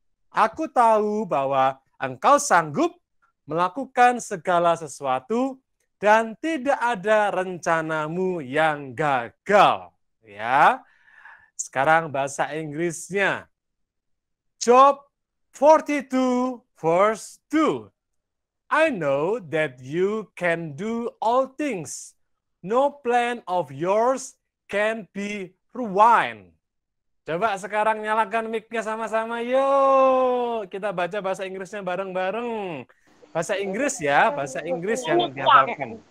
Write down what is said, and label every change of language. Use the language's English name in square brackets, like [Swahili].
[Indonesian] Aku tahu bahwa engkau sanggup melakukan segala sesuatu dan tidak ada rencanamu yang gagal. Ya. Sekarang bahasa Inggrisnya. [English] Job 42 verse 2. I know that you can do all things. No plan of yours can be ruined. [Indonesian] Coba sekarang nyalakan mic-nya sama-sama, yuk. Kita baca bahasa Inggrisnya bareng-bareng. Bahasa Inggris ya, bahasa Inggris yang dihafalkan.